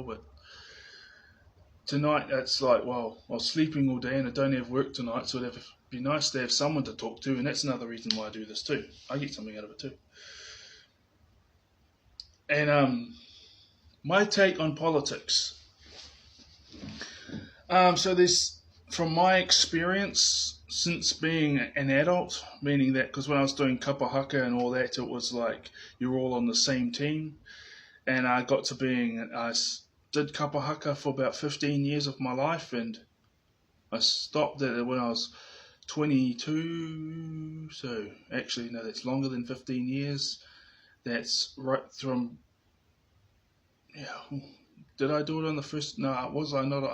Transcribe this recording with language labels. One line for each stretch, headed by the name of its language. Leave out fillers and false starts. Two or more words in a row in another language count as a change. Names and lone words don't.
English: But tonight, it's like, well, I was sleeping all day and I don't have work tonight, so it'd be nice to have someone to talk to, and that's another reason why I do this too. I get something out of it too. And my take on politics. So there's, from my experience since being an adult, meaning that because when I was doing
Māori: kapa haka
English: and all that, it was like you're all on the same team, and I did
Māori: kapa haka
English: for about 15 years of my life, and I stopped it when I was 22. So actually, no, that's longer than 15 years. That's right from, yeah. Did I do it on the first? No, was I not?